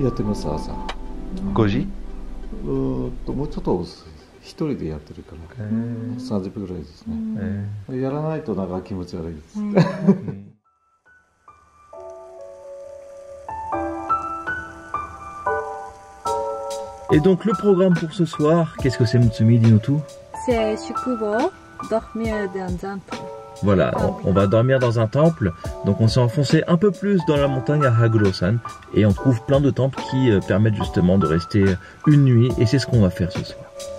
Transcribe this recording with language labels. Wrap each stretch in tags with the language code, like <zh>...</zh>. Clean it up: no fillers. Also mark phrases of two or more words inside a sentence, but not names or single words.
<ja>やってます朝。 5時? もうちょっと遅い。一人でやってるから30分ぐらいですね。やらないとなんか気持ち悪いです。</ja> <fr>Et donc le programme pour ce soir, qu'est-ce que c'est Mutsumi, dis-nous tout. C'est Shukubo, dormir dans un temple. Voilà, on va dormir dans un temple, donc on s'est enfoncé un peu plus dans la montagne à Haguro-san et on trouve plein de temples qui permettent justement de rester une nuit et c'est ce qu'on va faire ce soir.</fr>